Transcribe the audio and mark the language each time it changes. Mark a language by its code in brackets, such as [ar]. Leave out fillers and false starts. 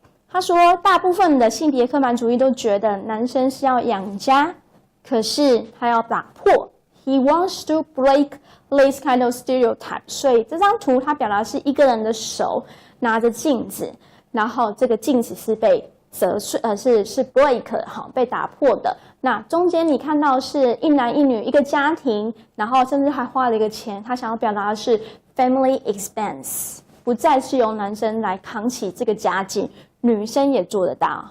[zh] 他说，大部分的性别刻板主义都觉得男生是要养家，可是他要打破。 [en] He wants to break this kind of stereotype. [zh] 所以这张图它表达是一个人的手拿着镜子，然后这个镜子是被折碎，是 break 好被打破的。那中间你看到是一男一女一个家庭，然后甚至还花了一个钱，他想要表达的是 family expense， 不再是由男生来扛起这个家计，女生也做得到。